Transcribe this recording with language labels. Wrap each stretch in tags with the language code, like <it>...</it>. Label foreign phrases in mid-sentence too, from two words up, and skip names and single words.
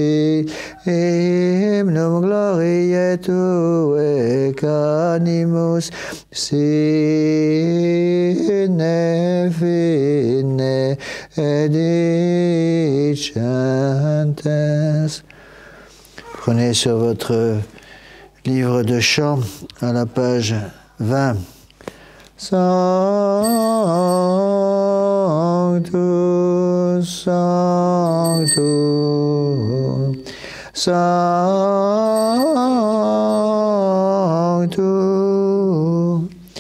<la>hymnum gloriae Tuae canimus sine fine edicentes.</la> <fr>Prenez sur votre livre de chant à la page 20.</fr> <la>Sanctus, Sanctus, Sanctus,</la>